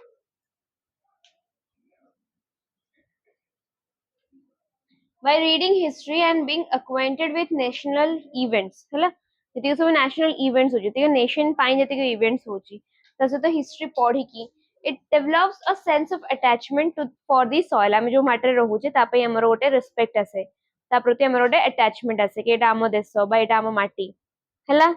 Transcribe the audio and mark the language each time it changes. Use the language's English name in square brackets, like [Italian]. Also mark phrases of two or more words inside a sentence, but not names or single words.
[English] By reading history and being acquainted with national events [Odia] ହେଲା ଯେତି ସବ [English] national events [Odia] ହଉଚି ଯେତି [English] nation [Odia] ପାଇଁ ଯେତି [English] events [Odia] ହଉଚି ତ ସହିତ [English] history [Odia] ପଢ଼ି କି [English] it develops a sense of attachment to for the soil। [Odia] ଆମେ ଯେ ମାଟେ ରହୁଚେ ତା ପାଇଁ ହମର ଗୋଟେ respect ଆସେ ତା ପ୍ରତି ହମର ଗୋଟେ attachment ଆସେ କି ଏଟା ଆମ ଦେଶ ବା ଏଟା ଆମ ମାଟି ହେଲା।